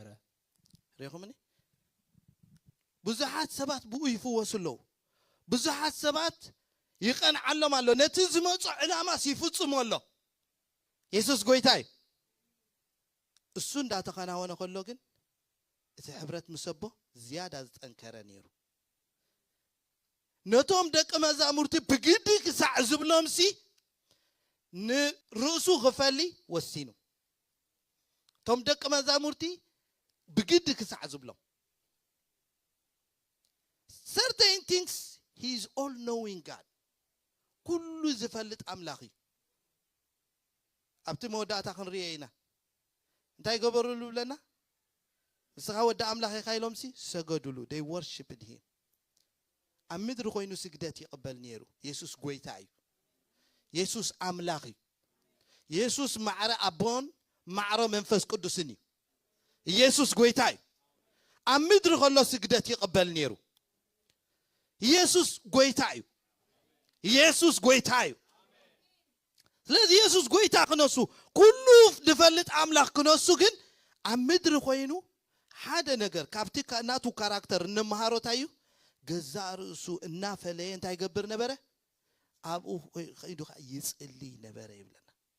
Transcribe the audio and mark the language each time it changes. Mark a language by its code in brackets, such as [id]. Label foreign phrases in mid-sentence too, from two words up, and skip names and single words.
[ti] ሪኹምኒ ብዙሃት ሰባት ብኡ ይፍወሱለው ብዙሃት ሰባት ይቀንዓሎም ኣሎ ነቲ ዝመጹ ዕላማ ሲፍጽምሎ ኢየሱስ ጎይታይ እሱ እንዳተኸናወነ ከሎ ግን እቲ ሕብረት ምሰቦ ዝያዳ ዝጠንከረ ነይሩ ነቶም ደቀ መዛሙርቲ ብግዲ ክሳዕ ዝብሎምሲ ንርእሱ ክፈሊ ወሲኑ ቶም ደቀ መዛሙርቲ ብግዲ ክሳዕ ዝብሎም certain [en] things he is all knowing God [ti] ኩሉ ዝፈልጥ ኣምላኽ እዩ ኣብቲ መወዳእታ ክንሪኦ ኢና እንታይ ገበሩሉ ብለና ንስኻ ወዲ ኣምላኽ ኢኻ ኢሎምሲ ሰገዱሉ [en] they worshiped him [ti] ኣብ ምድሪ ኮይኑ ስግደት ይቕበል ነይሩ ኢየሱስ ጎይታ እዩ ኢየሱስ ኣምላኽ እዩ ኢየሱስ ማዕረ ኣቦን ማዕረ መንፈስ ቅዱስን እዩ ኢየሱስ ጎይታ እዩ ኣብ ምድሪ ከሎ ስግደት ይቕበል ነይሩ ኢየሱስ ጎይታ እዩ ኢየሱስ ጎይታ እዩ ስለዚህ ኢየሱስ ጎይታ ክነሱ ኩሉ ዝፈልጥ ኣምላኽ ክነሱ ግን ኣብ ምድሪ ኮይኑ ሓደ ነገር ካብቲ ናቱ ካራክተር እንመሃሮታዩ ገዛ ርእሱ እናፈለየ እንታይ ይገብር ነበረ ኣብኡ ኸይዱ ይጽልይ ነበረ ይብለና